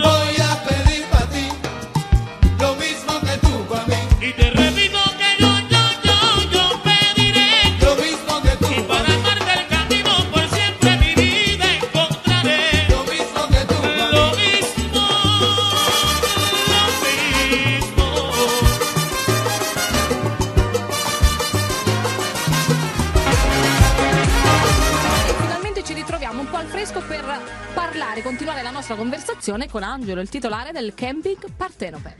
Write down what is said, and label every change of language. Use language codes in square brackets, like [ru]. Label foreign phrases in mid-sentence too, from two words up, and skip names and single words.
[es] Voy a pedir para ti, lo mismo que tú para mí. Y te repito que yo pediré. Lo mismo que tú Y para para mí. amarte el camino por siempre mi vida encontraré. Lo mismo que tú para Lo mí. mismo, [it] E finalmente ci ritroviamo un po' al fresco per parlare, continuare la nostra conversazione con Angelo, il titolare del Camping Partenope.